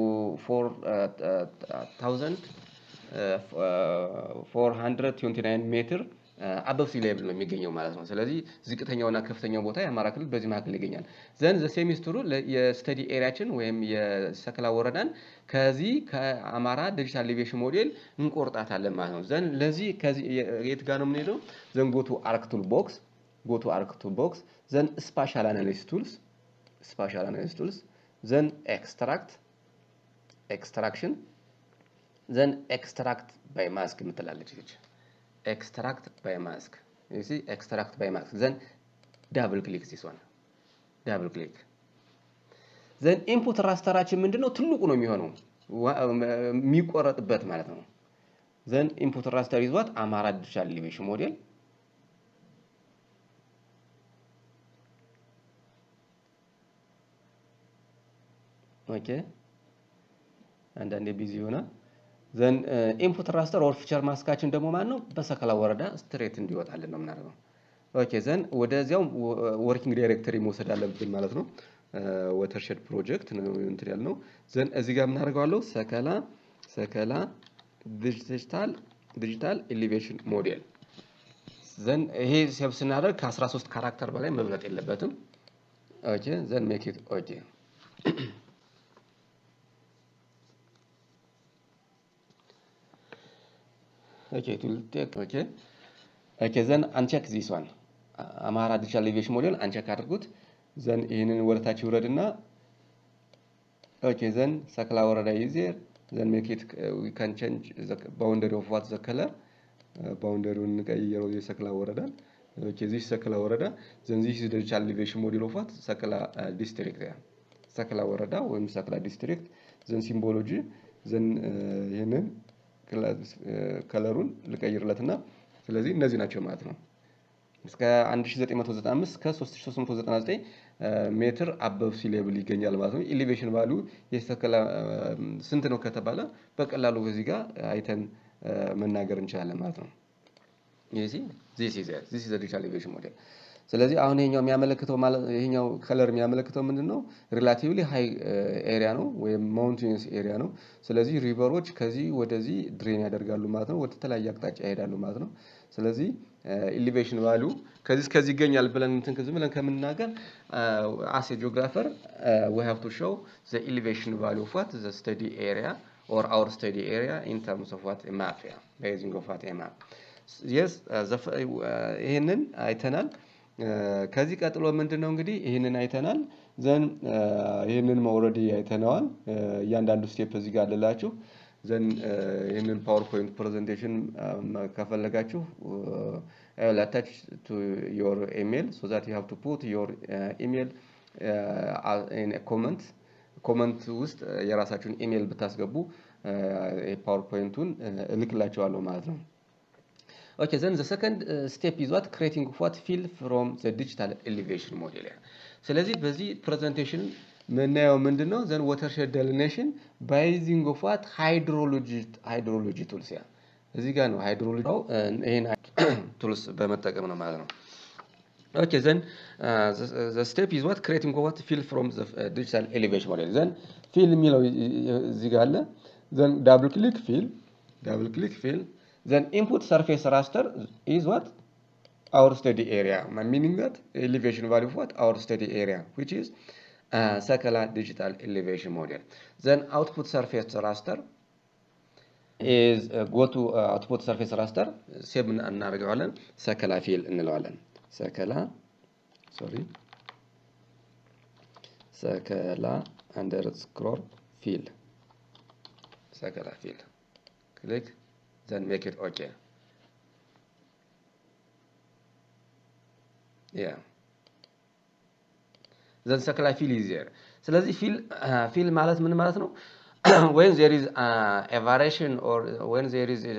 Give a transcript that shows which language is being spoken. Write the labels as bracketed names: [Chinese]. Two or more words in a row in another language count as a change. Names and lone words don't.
[Amharic] 4429 [English] metre above sea level [Amharic] ነው የሚገኘው ማለት ነው ስለዚህ ዝቅተኛውና ከፍተኛው ቦታ የአማራ ክልል በዚህ መካከል ይገኛል ዘን [English] ዘ ሴሚስተሩ study area [Amharic] ወይም የሰከላ ወረዳን ከዚህ ከአማራ [English] digital elevation model [Amharic] እንቆርጣታለን ማለት ነው ዘን ለዚህ ከዚህ የት ጋር ነው የምንሄደው [English] then go to ArcToolbox then spatial analysis tools then extraction then extract by mask [Amharic] የምትላለች [English] extract by mask you see extract by mask then double click this one then input rasterችን [Amharic] ምንድነው ትልቁ ነው የሚሆነው የሚቆረጥበት ማለት ነው [English] then input raster is what አማራ digital elevation model [Amharic] ኦኬ [English] አንዳንዴ ቢዚ ሆነ then input raster or feature mask [Amharic] ችን ደግሞ ማለት ነው በሰከላ ወረዳ ስትሬት እንዲወጣልን ነው የምናደርገው ኦኬ then ወደዚያው [English] working directory [Amharic] መውሰድ አለብን ማለት ነው [English] watershed project [Amharic] ነው እንትን ያልነው then እዚህ ጋር እናደርጋለሁ ሰከላ [English] digital elevation model [Amharic] then ይሄ ሴቭ ስናደርግ ከ13 ካራክተር በላይ መብለጥ የለበትም ኦኬ [English] then make it okay okay it will take okay then uncheck this one [Amharic] አማራ [English] digital elevation model [Amharic] uncheck አድርጉት then ይሄንን ወደታች ይወረድና [English] okay then ሰከላ ወረዳ is here then make it we can change the boundary of what the color boundaryውን [Amharic] እንቀይረው የሰከላ ወረዳ [English] okay this ሰከላ ወረዳ then this is the digital elevation model of what ሰከላ district ሰከላ ወረዳ ወይም ሰከላ district then symbology then ይሄንን [Amharic] ከለሩን ልቀይርለትና ስለዚህ እነዚህ ናቸው ማለት ነው እስከ 1995 እስከ 3399 [English] metre above sea level [Amharic] ይገኛል ማለት ነው [English] elevation value [Amharic] የሰከላ ስንት ነው ከተባለ በቀላሉ በዚህ ጋር አይተን መናገር እንችላለን ማለት ነው [English] this is the digital elevation model [Amharic] ስለዚህ አሁን ይሄኛው የሚያመለክተው ማለት ይሄኛው ከለር የሚያመለክተው ምንድነው [English] relatively high area [Amharic] ነው ወይም [English] mountains area [Amharic] ነው ስለዚህ ሪቨሮች ከዚህ ወደዚህ ድሬን ያደርጋሉ ማለት ነው ወደ ተለያየ አቅጣጫ ይሄዳሉ ማለት ነው ስለዚህ [English] elevation value [Amharic] ከዚህ ይገኛል ብለን እንትን ከዚህ ብለን ከምንናገር [English] as a geographer we have to show the elevation value of what the study area or our study area in terms of what a map basing of what a map yes [Amharic] ይሄንን አይተናል ከዚህ ቀጥሎ ምንድነው እንግዲህ ይሄንን አይተናል ዘን ይሄንን ኦሬዲ አይተናል እያንዳንዱ [English] ስቴፕ [Amharic] እዚህ ጋር አለላችሁ [English] ዘን ይሄንን PowerPoint presentation [Amharic] ከፈለጋችሁ [English] I will attach to your email so that you have to put your email in a comment [Amharic] ውስጥ የራሳችሁን ኢሜል ብታስገቡ PowerPoint-ን እልክላችኋለሁ ማለት ነው [English] Okay, then the second step is what creating what field from the digital elevation model. [Amharic] ስለዚህ በዚህ presentation ምናየው ምንድነው [English] then watershed delineation by using of what hydrology tools [Amharic] እዚህ ጋር ነው [English] hydrology ይሄን tools [Amharic] በመጠቀም ነው ማለት ነው [English] Okay, then the step is what creating what field from the digital elevation model. Then field [Amharic] የሚለው እዚህ ጋር አለ [English] then double click field then input surface raster is what our study area meaning that elevation value of what our study area which is Sakala digital elevation model then output surface raster is go to output surface raster save [Amharic] እናደርገዋለን [English] Sakala field [Amharic] እንለዋለን [English] Sakala underscore field Sakala field click then make it okay then Sakala field is there [Amharic] ስለዚህ field ማለት ምን ማለት ነው [English] when there is a variation or when there is